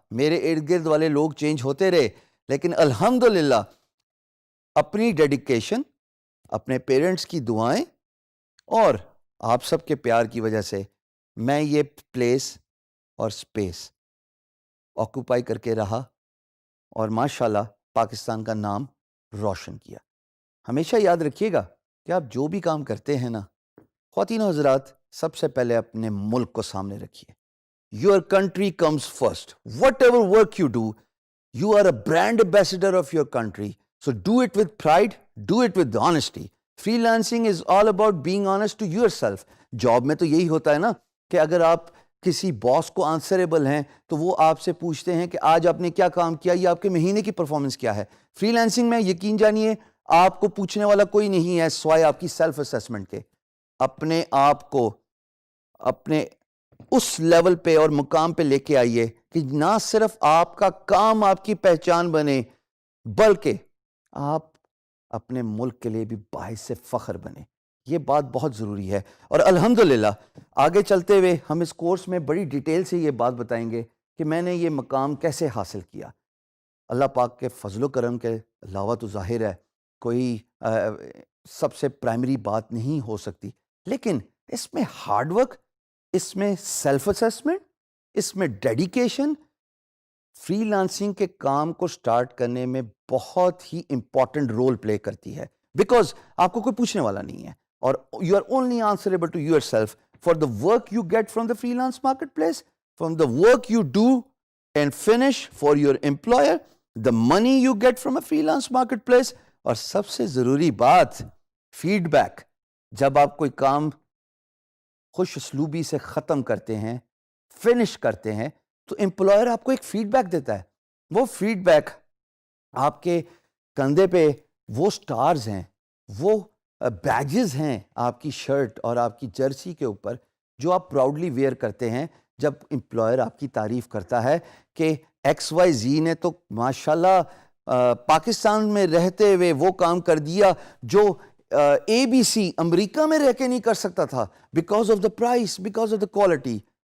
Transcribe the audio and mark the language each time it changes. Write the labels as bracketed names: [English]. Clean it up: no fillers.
[Urdu] میرے ارد گرد والے لوگ چینج ہوتے رہے، لیکن الحمدللہ اپنی ڈیڈیکیشن، اپنے پیرنٹس کی دعائیں اور آپ سب کے پیار کی وجہ سے میں یہ پلیس اور سپیس آکوپائی کر کے رہا اور ماشاءاللہ پاکستان کا نام روشن کیا. ہمیشہ یاد رکھیے گا کہ آپ جو بھی کام کرتے ہیں نا، خواتین و حضرات، سب سے پہلے اپنے ملک کو سامنے رکھیے. [English] Your country comes first. Whatever work you do, you are a brand ambassador of your country. So do it with pride, do it with honesty. Freelancing is all about being honest to yourself. [Urdu] Job میں تو یہی ہوتا ہے نا کہ اگر آپ کسی باس کو آنسریبل ہیں تو وہ آپ سے پوچھتے ہیں کہ آج آپ نے کیا کام کیا یا آپ کے مہینے کی پرفارمنس کیا ہے. فری لانسنگ میں یقین جانیے آپ کو پوچھنے والا کوئی نہیں ہے سوائے آپ کی سیلف اسیسمنٹ کے. اپنے آپ کو اپنے اس لیول پہ اور مقام پہ لے کے آئیے کہ نہ صرف آپ کا کام آپ کی پہچان بنے، بلکہ آپ اپنے ملک کے لیے بھی باعث فخر بنے. یہ بات بہت ضروری ہے. اور الحمدللہ آگے چلتے ہوئے ہم اس کورس میں بڑی ڈیٹیل سے یہ بات بتائیں گے کہ میں نے یہ مقام کیسے حاصل کیا. اللہ پاک کے فضل و کرم کے علاوہ تو ظاہر ہے کوئی سب سے پرائمری بات نہیں ہو سکتی، لیکن اس میں ہارڈ ورک، اس میں سیلف اسیسمنٹ، اس میں ڈیڈیکیشن فری لانسنگ کے کام کو سٹارٹ کرنے میں بہت ہی امپورٹنٹ رول پلے کرتی ہے. [English] because [Urdu] آپ کو کوئی پوچھنے والا نہیں ہے اور [English] You are only answerable to yourself for the work you get from the freelance marketplace, from the work you do and finish for your employer, the money you get from a freelance marketplace. [Urdu] اور سب سے ضروری بات feed back. جب آپ کوئی کام خوش اسلوبی سے ختم کرتے ہیں، فنش کرتے ہیں، تو امپلائر آپ کو ایک فیڈ بیک دیتا ہے. وہ فیڈ بیک آپ کے کندھے پہ وہ سٹارز ہیں، وہ بیجز ہیں آپ کی شرٹ اور آپ کی جرسی کے اوپر جو آپ پراؤڈلی ویئر کرتے ہیں جب امپلائر آپ کی تعریف کرتا ہے کہ ایکس وائی زی نے تو ماشاءاللہ پاکستان میں رہتے ہوئے وہ کام کر دیا جو اے بی سی امریکہ میں رہ کے نہیں کر سکتا تھا، [English] Because of the price, because of the quality.